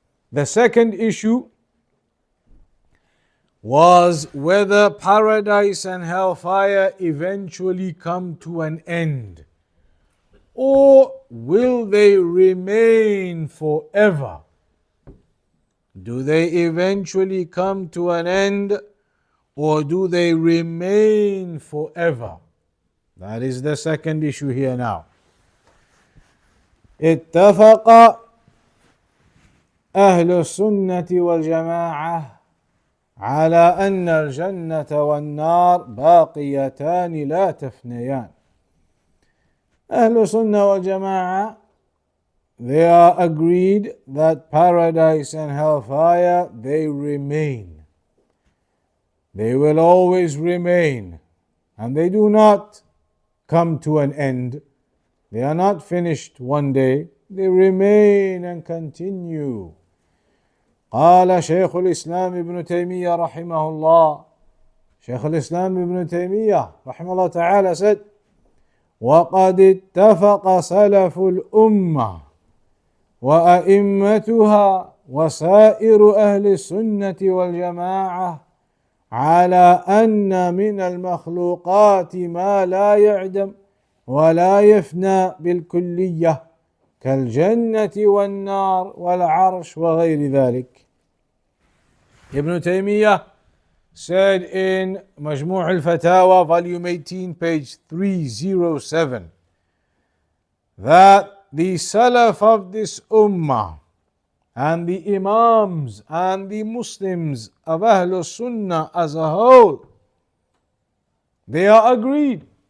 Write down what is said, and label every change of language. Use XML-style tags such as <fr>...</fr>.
<en>The second issue was whether paradise and hellfire eventually come to an end, or will they remain forever? Do they eventually come to an end, or do they remain forever? That is the second issue here now.</en> <ar>اتفق أهل السنة والجماعة على أن الجنة والنار باقيتان لا تفنيان.</ar> <en>أهل السنة والجماعة, they are agreed that paradise and hellfire, they remain. They will always remain, and they do not come to an end. They are not finished one day. They remain and continue.</en> <ar>قال شيخ الإسلام ابن تيمية رحمه الله, شيخ الإسلام ابن تيمية رحمه الله تعالى</ar> <en>said,</en> <ar>وقد اتفق سلف الأمة وأئمتها وسائر أهل السنة والجماعة على أن من المخلوقات ما لا يعدم ولا يفنى بالكلية كالجنة والنار والعرش وغير ذلك.</ar> <en>Ibn Taymiyyah said in Majmu' al-Fatawa, volume 18, page 307, that the Salaf of this Ummah and the Imams and the Muslims of Ahlul Sunnah as a whole, they are agreed</en>